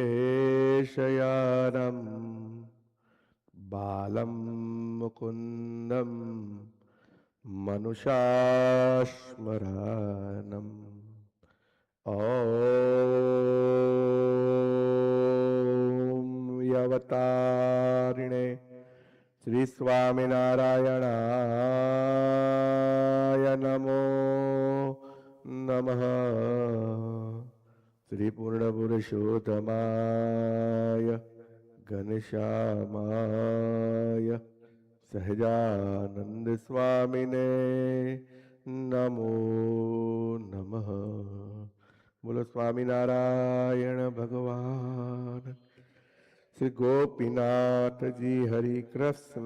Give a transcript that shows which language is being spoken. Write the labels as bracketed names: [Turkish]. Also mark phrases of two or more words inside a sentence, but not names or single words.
[Sanskrit] शयानम् बालं मुकुन्दम् मनुषास्मरणम् ॐ यवतारिणे श्री स्वामिनारायणाय नमो नमः. श्री पूर्णपुरुषोत्तमाय घनश्यामाय સહજાનંદ સ્વામીને નમો નમઃ. [Gujarati] બોલો સ્વામિનારાયણ ભગવાન શ્રી ગોપીનાથજી હરિ કૃષ્ણ